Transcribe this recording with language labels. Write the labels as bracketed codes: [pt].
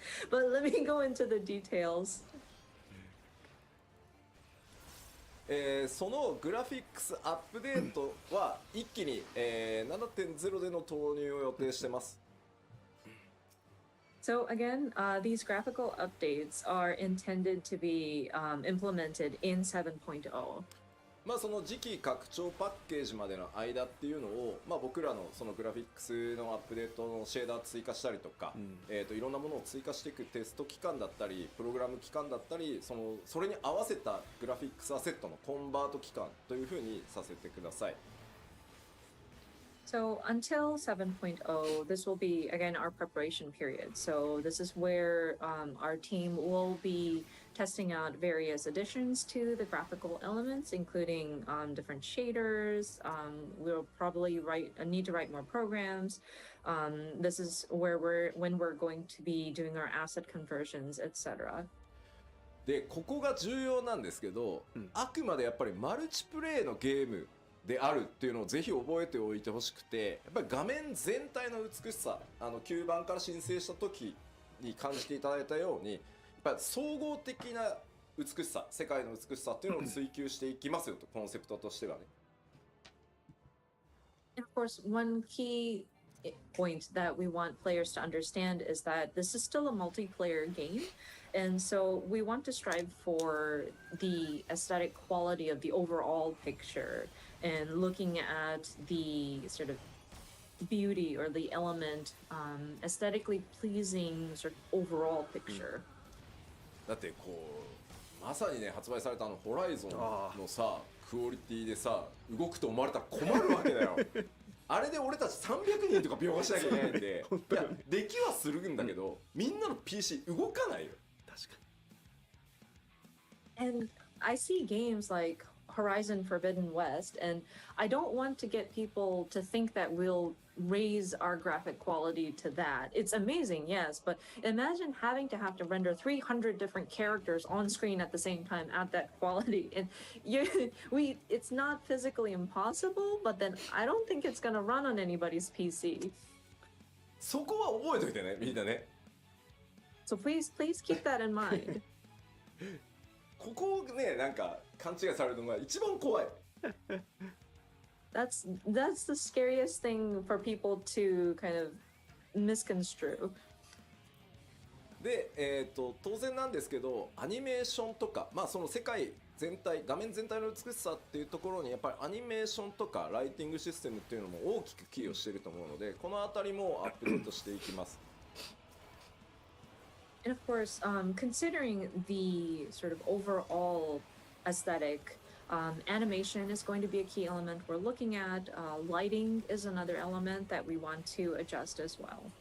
[en] But let me go into the details. [ja] そのグラフィックスアップデートは一気に、7.0 での投入を予定してます。 [en] So again, these graphical updates are intended to be implemented in 7.0. [ja] まあその次期拡張パッケージまでの間っていうのを、まあ、僕らのそのグラフィックスのアップデートのシェーダー追加したりとか、いろんなものを追加していくテスト期間だったりプログラム期間だったり、それに合わせたグラフィックスアセットのコンバート期間というふうにさせてください。 [en] So until 7.0, this will be, again, our preparation period. So this is where our team will be testing out various additions to the graphical elements, including different shaders. We'll probably need to write more programs. This is where when we're going to be doing our asset conversions, etc. [ja] で、ここが重要なんですけど、あくまでやっぱりマルチプレイのゲームであるっていうのをぜひ覚えておいてほしくて、やっぱり画面全体の美しさ、9番から申請した時に感じていただいたように、やっぱり総合的な美しさ、世界の美しさっていうのを追求していきますよと、コンセプトとしてはね。 [en] And of course, one key point that we want players to understand is that this is still a multiplayer game. And so we want to strive for the aesthetic quality of the overall picture and looking at the sort of beauty or the element, aesthetically pleasing sort of overall picture. [ja] だってこうまさにね、発売されたホライゾンのさクオリティでさ動くと思われたら困るわけだよ。あれで俺たち300人とか描画しなきゃいけないんで、いやできはするんだけど、みんなの PC 動かないよ。確か [en] And I see games like Horizon Forbidden West, and I don't want to get people to think that we'll raise our graphic quality to that. It's amazing, yes, but imagine having to have to render 300 different characters on screen at the same time at that quality. And it's not physically impossible, but then I don't think it's going to run on anybody's PC. [ja] そこは覚えといてね、みんなね。 [en] So please keep that in mind. [ja] ここをね、なんか勘違いされるのが一番怖い。 [en] That's the scariest thing for people to kind of misconstrue. [ja] で、当然なんですけど、アニメーションとか、まあその世界全体、画面全体の美しさっていうところにやっぱりアニメーションとかライティングシステムっていうのも大きく寄与していると思うので、このあたりもアップデートしていきます。 [en] And of course, considering the sort of overall aesthetic, animation is going to be a key element we're looking at. Lighting is another element that we want to adjust as well.